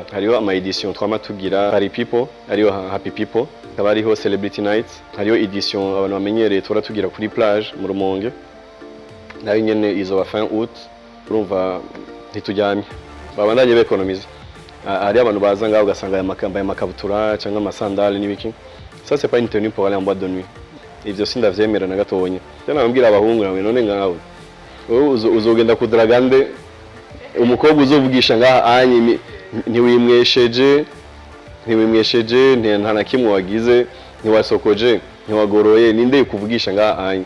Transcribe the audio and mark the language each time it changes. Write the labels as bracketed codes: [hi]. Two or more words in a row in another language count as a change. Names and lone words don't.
[rn] Hariho ama edition twama tugira Party People, hariho Happy People, haba hariho Celebrity Nights, hariho edition abantu bamenyereye tura tugira kuri plage mu Rumonge, nayo nyene izo [fr] fin août. [rn] Urumva ntitujyamye babandanye bekonomiza. Hari abantu baza ngaho ugasanga aya makabutura cyangwa amasandali n'ibiki. [fr] Ça c'est pas une tenue pour aller en boîte de nuit. [rn] Ivyo sindavyemera na gatonye. Cyane nambwira abahungu nawe none ngaho uzogenda kudragande umukobwa uzovugisha ngaha anye ntiwimwesheje nta na kimwe wagize, ntiwasokoje, ntiwagoroye, ninde kuvugisha ngaha anye.